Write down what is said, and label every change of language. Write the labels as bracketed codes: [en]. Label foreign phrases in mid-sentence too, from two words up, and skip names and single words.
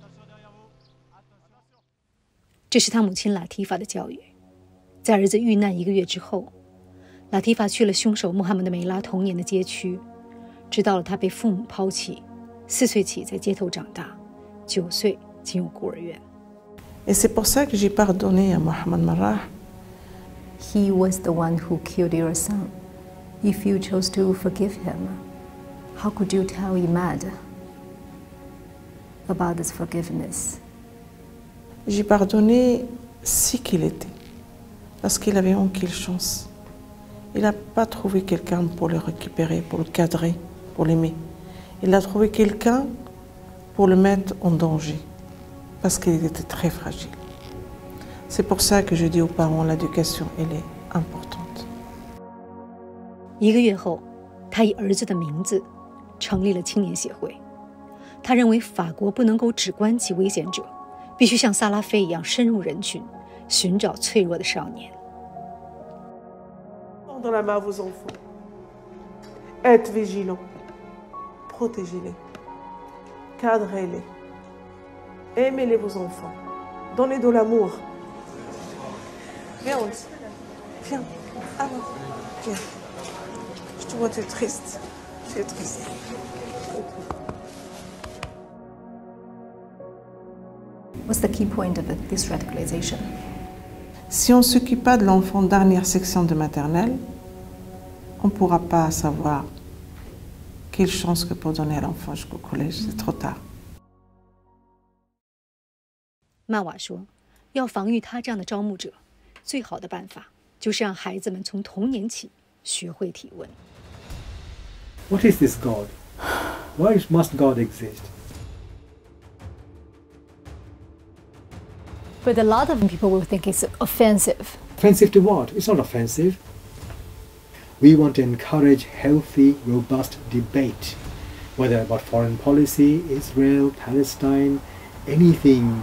[zh] 这是他母亲拉提法的教育。在儿子遇难1个月之后，拉提法去了凶手穆罕默德梅拉童年的街区，知道了他被父母抛弃。4岁起在街头长大，9岁进入孤儿院。 [fr] Et c'est pour ça que j'ai pardonné à Mohamed Merah. [en] He was the one who killed your son. If you chose to forgive him, how could you tell Imad about this forgiveness? [fr] J'ai pardonné si qu'il était, parce qu'il avait aucune chance. Il n'a pas trouvé quelqu'un pour le récupérer, pour le cadrer, pour l'aimer. Il a trouvé quelqu'un pour le mettre en danger, parce qu'il était très fragile. C'est pour ça que je dis aux parents, l'éducation, elle est importante. [zh] 1个月后， 他以儿子的名字成立了青年协会。他认为法国不能够只关其危险者，必须像萨拉菲一样深入人群，寻找脆弱的少年。 [fr] Dans la main vos enfants. Êtes vigilants. Protégez-les. Cadrez-les. Aimez-les vos enfants. Donnez de l'amour. Viens, Hans. Viens. Alors, viens. Je te vois, tu es triste. Tu es triste. [en] What's the key point of this radicalization? [fr] Si on ne s'occupe pas de l'enfant dernière section de maternelle, on ne pourra pas savoir quelle chance que pour donner à l'enfant jusqu'au collège, c'est trop tard. [zh] 曼瓦说，要防御他这样的招募者，最好的办法就是让孩子们从童年起学会提问。 [en] What is this God? Why must God exist? But a lot of people will think it's offensive. Offensive to what? It's not offensive. We want to encourage healthy, robust debate, whether about foreign policy, Israel, Palestine, anything.